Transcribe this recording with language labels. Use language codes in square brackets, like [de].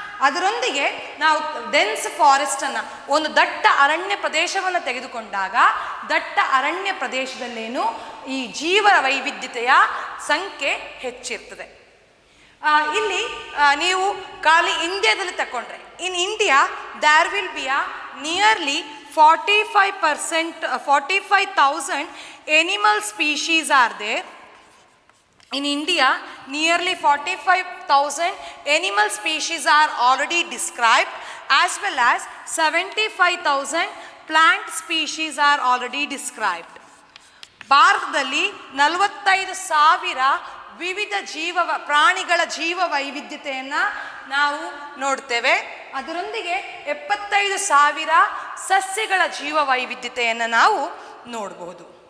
[kn] ಅದರೊಂದಿಗೆ ನಾವು ಡೆನ್ಸ್ ಫಾರೆಸ್ಟನ್ನು, ಒಂದು ದಟ್ಟ ಅರಣ್ಯ ಪ್ರದೇಶವನ್ನು ತೆಗೆದುಕೊಂಡಾಗ ದಟ್ಟ ಅರಣ್ಯ ಪ್ರದೇಶದಲ್ಲೇನು ಈ ಜೀವ ವೈವಿಧ್ಯತೆಯ ಸಂಖ್ಯೆ ಹೆಚ್ಚಿರ್ತದೆ. ಇಲ್ಲಿ ನೀವು ಖಾಲಿ ಇಂಡಿಯಾದಲ್ಲಿ ತಗೊಂಡ್ರೆ, [en] In India there will be nearly 45,000 animal species are there. In India, nearly 45,000 animal species are already described, as well as 75,000 plant species are already described. [kn] ಭಾರತದಲ್ಲಿ 45,000 ವಿವಿಧ ಪ್ರಾಣಿಗಳ ಜೀವ ವೈವಿಧ್ಯತೆಯನ್ನು ನಾವು ನೋಡ್ತೇವೆ. ಅದರೊಂದಿಗೆ 75,000 ಸಸ್ಯಗಳ ಜೀವ ವೈವಿಧ್ಯತೆಯನ್ನು ನಾವು ನೋಡಬಹುದು.